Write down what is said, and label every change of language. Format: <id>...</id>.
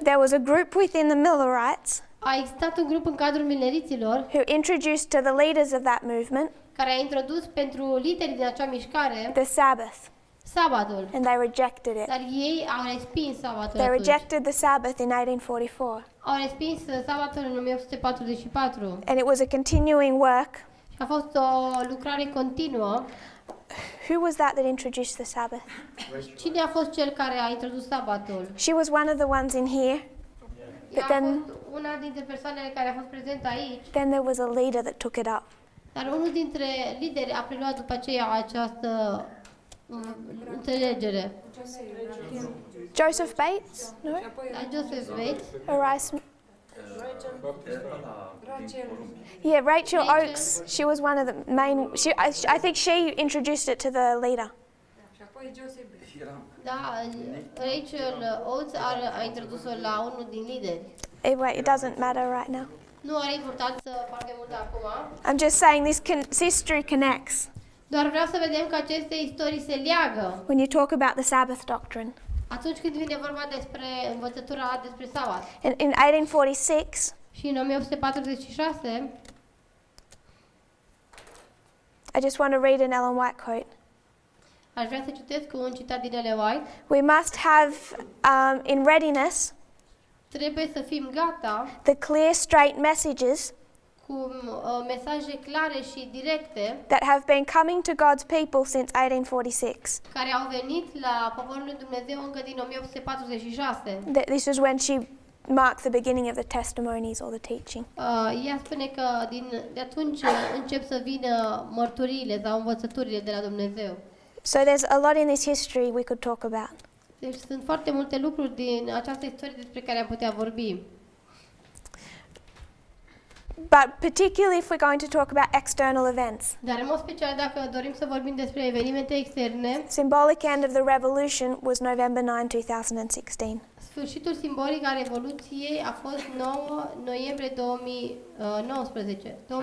<en>there was a group within the Millerites</en> <ro>a existat un grup în cadrul mileriților</ro> <en>who introduced to the leaders of that movement</en> <ro>care a introdus pentru liderii din acea mișcare</ro> <en>the Sabbath,</en> <ro>sabatul.</ro> <en>and they rejected it.</en> <ro>Dar ei au respins sabatul</ro> <en>They</en> <ro>atunci.</ro> <en>rejected the Sabbath in 1844,</en> <ro>Au respins sabatul în 1844</ro> <en>and it was a continuing work.</en> <ro>și a fost o lucrare continuă.</ro> <en>Who was that introduced the Sabbath?</en> <ro>Cine a fost cel care a introdus sabatul?</ro> <en>She was one of the ones in here,</en> <ro>Ea</ro> <en>but</en> <ro>a</ro> <en>then</en> <ro>fost una dintre persoanele care a fost prezentă aici,</ro> <en>there was a leader that took it up.</en> <ro>dar unul dintre lideri a preluat după aceea această înțelegere.</ro> <en>Joseph Bates? No?</en> <ro>Da, Joseph Bates.</ro> <en>Arise. Yeah, Rachel Oakes. She was one of the main. I think she introduced it to the leader.</en> <ro>Da, Rachel Oates a introdus-o la unul din lideri.</ro> <en>Anyway, it doesn't matter right now.</en> <ro>Nu are importanță foarte mult acum.</ro> <en>I'm just saying this history connects</en> <ro>Doar vreau să vedem că aceste istorii se leagă</ro> <en>when you talk about the Sabbath doctrine.</en> <ro>atunci când vine vorba despre învățătura despre sabat.</ro> <en>In 1846,</en> <ro>Și în 1846,</ro> <en>I just want to read an Ellen White quote.</en> <ro>aș vrea să citesc un citat din Ellen White.</ro> <en>We must have in readiness</en> <ro>Trebuie să fim gata</ro> <en>the clear, straight messages</en> <ro>cu mesaje clare și directe</ro> <en>that have been coming to God's people since 1846.</en> <ro>care au venit la poporul lui Dumnezeu încă din 1846.</ro> <en>This was when she marked the beginning of the testimonies or the teaching.</en> <ro>Ea spune că de atunci încep să vină mărturiile sau învățăturile de la Dumnezeu.</ro> <en>So there's a lot in this history we could talk about.</en> <ro>Deci sunt foarte multe lucruri din această istorie despre care am putea vorbi.</ro> <en>But particularly if we're going to talk about external events.</en> <ro>Dar în mod special dacă dorim să vorbim despre evenimente externe,</ro> <en>Symbolic end of the revolution was November 9, 2016.</en> <ro>sfârșitul simbolic al Revoluției a fost 9 noiembrie 2016.</ro>